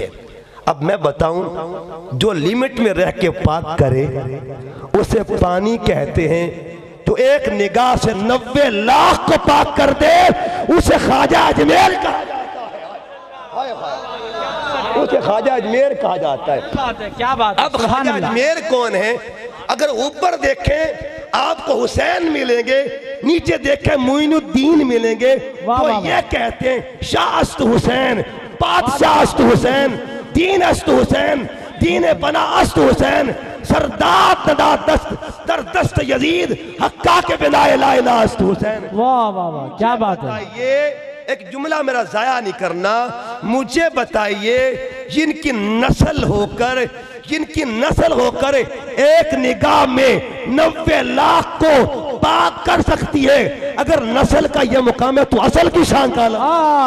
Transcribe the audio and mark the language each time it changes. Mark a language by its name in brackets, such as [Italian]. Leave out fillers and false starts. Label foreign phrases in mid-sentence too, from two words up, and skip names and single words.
[Urdu] اب میں بتاؤں، جو لیمٹ میں رہ کے پاک کرے اسے پانی کہتے ہیں، تو ایک نگاہ سے 90 لاکھ کو پاک کر دے اسے خواجہ اجمیر کہا جاتا ہے، اسے خواجہ اجمیر کہا جاتا ہے۔ کیا بات ہے، اب خواجہ اجمیر کون ہے؟ اگر اوپر دیکھیں آپ کو حسین ملیں گے، نیچے دیکھیں معین الدین ملیں گے، تو یہ کہتے ہیں [Persian] شاہ است حسین، بادشاہ است حسین، دین است حسین، دین بنا است حسین، سرداد ندا دست در دست یزید، حقا کے بنا [Arabic] لا الہ [Persian] است حسین۔ [Urdu] واہ واہ واہ، کیا بات ہے۔ یہ ایک جملہ میرا ضائع نہیں کرنا، مجھے بتائیے جن کی نسل ہو کر ایک نگاہ میں 90 لاکھ کو پاک کر سکتی ہے، اگر نسل کا یہ مقام ہے تو اصل کی شان کا علم۔